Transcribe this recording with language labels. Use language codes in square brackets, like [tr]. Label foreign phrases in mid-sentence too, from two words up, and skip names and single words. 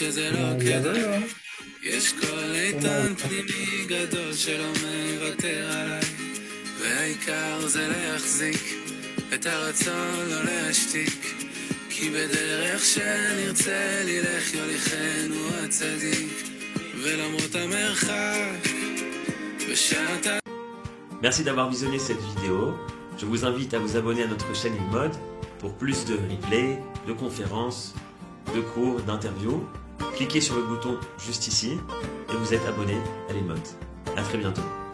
[he] שזה לא כדאי, יש קול איתן פנימי גדול שלא מוותר עליי, והעיקר זה להחזיק את הרצון לא להשתיק, כי בדרך שנרצה ללך יוליכנו הצדיק, ולמרות המרחק בשעת. [fr] Merci d'avoir visionné cette vidéo. Je vous invite à vous abonner à notre chaîne InMode pour plus de replays, de conférences, de cours, d'interviews. Cliquez sur le bouton juste ici et vous êtes abonné à l'InMode. À très bientôt.